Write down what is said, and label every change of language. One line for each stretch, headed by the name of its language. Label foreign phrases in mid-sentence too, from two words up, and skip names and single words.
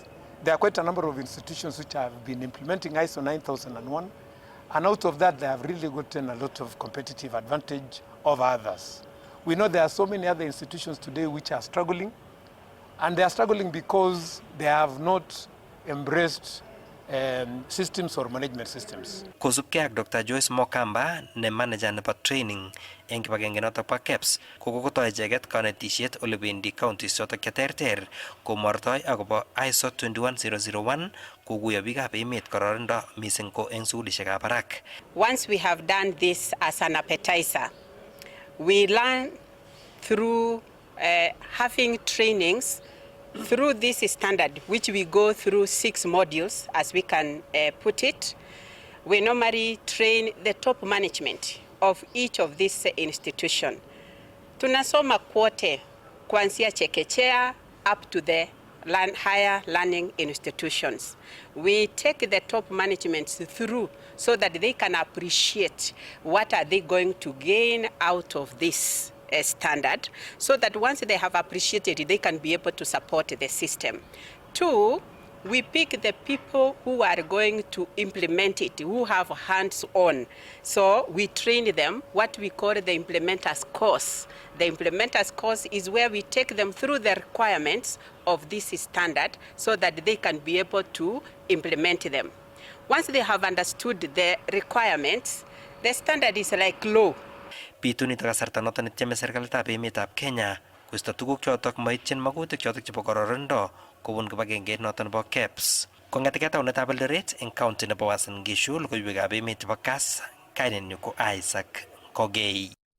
English: There are quite a number of institutions which have been implementing ISO 9001, and out of that they have really gotten a lot of competitive advantage over others. We know there are so many other institutions today which are struggling, and they are struggling because they have not embraced systems or management systems.
Kalenjin: Kosubkei ak Dr. Joyce Mokamba ne manager nebo training eng kibagenge noto bo KEBS kokotoi icheket kanetisiet ole bendi counties chotok cheterter komortoi akobo ISO 21001 kokuyo biikab emet kororindo missing ko eng sukulisiekab barak.
English: Once we have done this as an appetizer, we learn through having trainings Through this standard, which we go through 6 modules, as we can put it, we normally train the top management of each of these institutions.
Swahili: Tunasoma kwote kuanzia chekechea
English: up to the higher learning institutions. We take the top management through so that they can appreciate what are they going to gain out of this standard, so that once they have appreciated it, they can be able to support the system. 2, we pick the people who are going to implement it, who have hands-on. So we train them, what we call the implementers course. The implementers course is where we take them through the requirements of this standard so that they can be able to implement them. Once they have understood the requirements, the standard is like law.
Kalenjin: Bitunito kasarta noton netieme serikalitab emetab Kenya koisto tuguk chotok moityin magutik chotok chebo kororonindo kobun kibagengeit noton nebo Kass. Kong'etege taunetab Eldoret eng county nebo Uasin Gishu, logoiwekab emet chebo Kass, kainenyu ko Isaac Kogei.